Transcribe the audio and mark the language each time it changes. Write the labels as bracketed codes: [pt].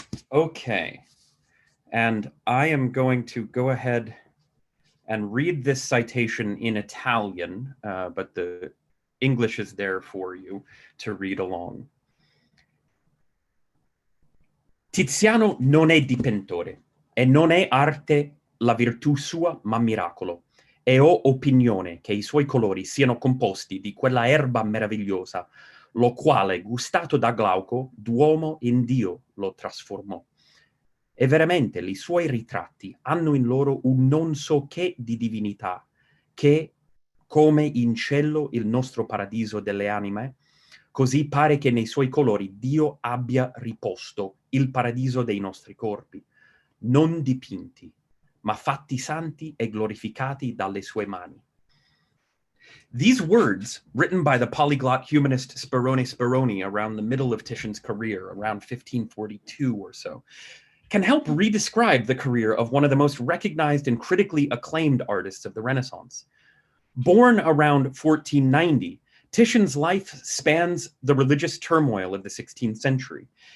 [en] Okay. And I am going to go ahead and read this citation in Italian, but the English is there for you to read along. [it] Tiziano non è dipintore, e non è arte la virtù sua, ma miracolo. E ho opinione che I suoi colori siano composti di quella erba meravigliosa, lo quale, gustato da Glauco, d'uomo in Dio lo trasformò. E veramente i suoi ritratti hanno in loro un non so che di divinità, che, come in cielo il nostro paradiso delle anime, così pare che nei suoi colori Dio abbia riposto il paradiso dei nostri corpi, non dipinti, ma fatti santi e glorificati dalle sue mani. [en] These words, written by the polyglot humanist Speroni around the middle of Titian's career, around 1542 or so, can help redescribe the career of one of the most recognized and critically acclaimed artists of the Renaissance. Born around 1490, Titian's life spans the religious turmoil of the 16th century.